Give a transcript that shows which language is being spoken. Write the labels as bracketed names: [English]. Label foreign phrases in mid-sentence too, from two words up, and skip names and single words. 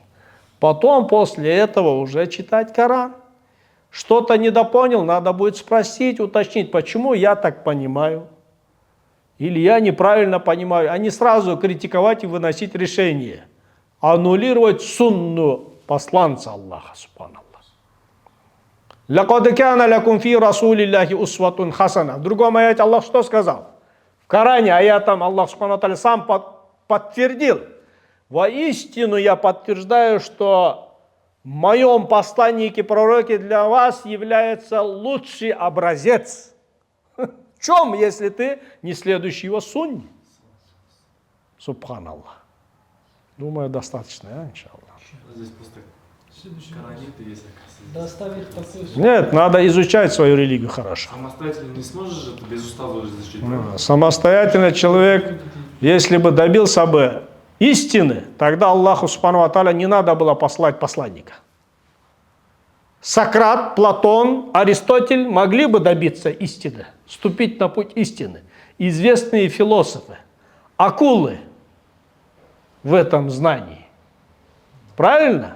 [Russian] Потом, после этого, уже читать Коран. Что-то недопонял, надо будет спросить, уточнить, почему я так понимаю. Или я неправильно понимаю. А не сразу критиковать и выносить решение. Аннулировать сунну посланца Аллаха, субханаллах. [Arabic] «لقد كان لكم في رسول الله أسوة حسنة». [Russian] В другом аяте Аллах что сказал? В Коране аятом Аллах [Arabic] سبحانه تعالى [Russian] сам подтвердил. Воистину я подтверждаю, что в моем посланнике пророке для вас является лучший образец. В чем, если ты не следующий его сунне? Субханаллах. Думаю, достаточно, иншаллах. Здесь просто кораниты есть, оказывается. Нет, надо изучать свою религию хорошо. Самостоятельно не сможешь же ты без устава изучить? Самостоятельно человек, если бы добился бы истины, тогда Аллаху [Arabic] سبحانه وتعالى [Russian] не надо было послать посланника. Сократ, Платон, Аристотель могли бы добиться истины, вступить на путь истины. Известные философы, акулы в этом знании. Правильно?